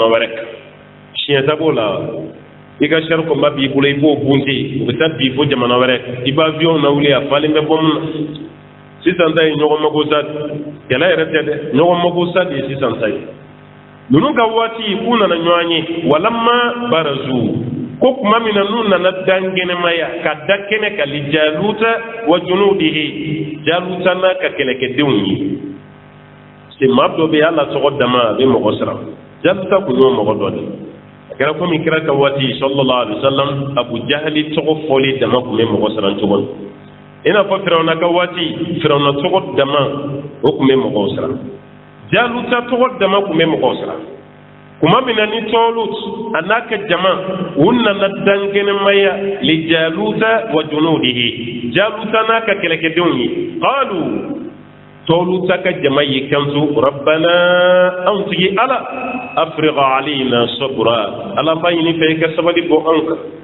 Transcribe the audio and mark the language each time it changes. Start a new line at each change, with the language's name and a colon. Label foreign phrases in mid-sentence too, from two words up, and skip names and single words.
Bambara: wɛrɛ kan siɲɛta b'o la i ka
French: char combat
Bambara: b'i bolo i b'o bunte u bɛ taa bi fo jamana wɛrɛ i b'a avion na wuli a falen bɛ bɔ mun na sisan ta ye ɲɔgɔn mago sa kɛlɛ yɛrɛ tɛ dɛ ɲɔgɔn mago sa de ye sisan ta ye ninnu ka waati k'u nana ɲɔgɔn ye walama barazu ko tuma min na n'u nana dan kɛnɛmaya ka da kɛnɛ ka li
Arabic: جالوت وجنوده جالوت
Bambara: n'a ka kɛlɛkɛdenw ye se maa dɔ bɛ yen ala tɔgɔ dama a bɛ mɔgɔ siran jaluta kun y'o mɔgɔ dɔ de kɛra komi kira ka waati
Arabic: صلى الله عليه
Bambara: wasallam abu jahali tɔgɔ fɔli dama kun bɛ mɔgɔ siran cogo min i n'a fɔ firawuna ka waati firawuna tɔgɔ dama o kun bɛ mɔgɔw siran jaluta tɔgɔ dama kun bɛ mɔgɔw siran kuma min na ni tɔlut a n'a ka jama u nana dankɛnɛmaya li
Arabic: جالوت وجنوده جالوت
Bambara: n'a ka kɛlɛkɛdenw ye qalu tɔluta ka jama y'i kanto rabbana anw tigi ala
Arabic: أفرغ علينا صبرا
Bambara: ala b'a ɲini fɛ i ka sabali bɔ anw kan